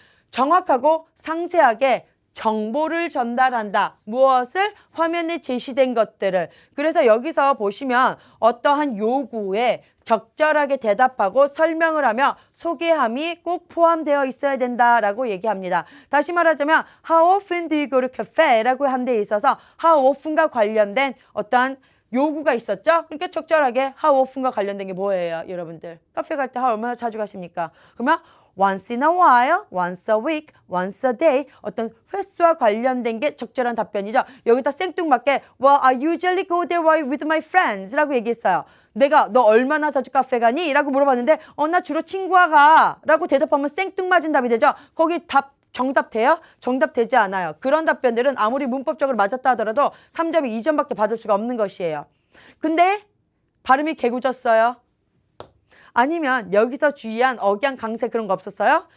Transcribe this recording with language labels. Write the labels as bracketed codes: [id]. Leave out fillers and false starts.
[ko] 정확하고 상세하게 정보를 전달한다. 무엇을? 화면에 제시된 것들을. 그래서 여기서 보시면 어떠한 요구에 적절하게 대답하고 설명을 하며 소개함이 꼭 포함되어 있어야 된다라고 얘기합니다. 다시 말하자면 [en] How often do you go to cafe? [ko] 라고 한 데 있어서 [en] How often [ko] 과 관련된 어떠한 요구가 있었죠? 그러니까 적절하게 [en] How often [ko] 과 관련된 게 뭐예요, 여러분들? 카페 갈 때 얼마나 자주 가십니까? 그러면 [en] once in a while, once a week, once a day [ko] 어떤 횟수와 관련된 게 적절한 답변이죠. 여기다 생뚱맞게 [en] Well, I usually go there with my friends [ko] 라고 얘기했어요. 내가 너 얼마나 자주 카페 가니? 라고 물어봤는데 나 주로 친구와 가 라고 대답하면 생뚱맞은 답이 되죠. 거기 정답 돼요? 정답 되지 않아요. 그런 답변들은 아무리 문법적으로 맞았다 하더라도 3점이 2점밖에 받을 수가 없는 것이에요. 근데 발음이 개구졌어요. 아니면 여기서 주의한 억양 강세 그런 거 없었어요?